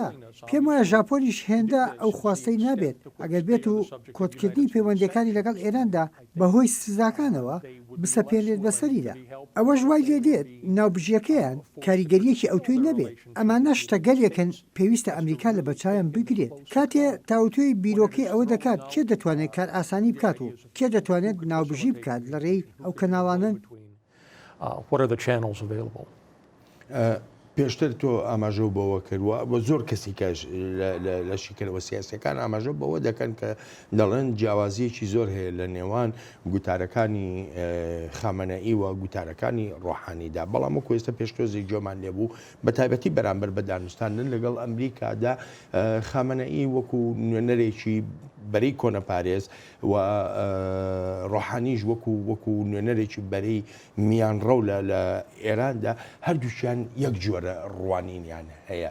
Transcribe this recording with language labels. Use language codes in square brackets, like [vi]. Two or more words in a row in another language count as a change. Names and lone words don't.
[ckb] پێم وایە ژاپۆنیش هێندە ئەو خواستەی نابێت ئەگەر بێت و کۆتکردنی پەیوەندەکانی لەگەڵ ئێراندا بەهۆی سزاکانەوە بسەپێنێت بەسەریدا. ئەوە ژوای لێ دێت ناوبژیەکەیان کاریگەریەکی ئەوتۆی نەبێت. ئەمانە شتەگەلێکن پێویستە ئەمریکا لە بەچایان بگرێت. کاتێ تاوتوی بیرۆکەی ئەوە دەکات کێ دەتوانێت کار ئاسانی بکات و کێ دەتوانێت ناوبژی بکات لە ڕێی ئەو کەناڵانن. [en] What are the channels available? [ckb] پێشتر تۆ ئاماژە بەوە کردووە بۆ زۆر کەسی کەش لە شیکەرەوە سیاسەکان ئاماژە بەوە دەکەن کە دەڵێن جیاوازیەکی زۆر هەیە لە نێوان گوتارەکانی خامنەئی و گوتارەکانی ڕۆحانیدا، بەڵام وەکو ئێستا پێشتۆزێک جۆمان لێبوو بە تایبەتی بەرامبەر بە دانوستاندن لەگەڵ ئەمریکادا خامنەئی وەکو نوێنەرێکی بەرەی کۆنەپارێز و ڕۆحانیش وەکو نوێنەرێکی بەرەی میانڕەو لە ئێراندا هەردووشیان یەک جۆرە ڕوانینیان هەیە.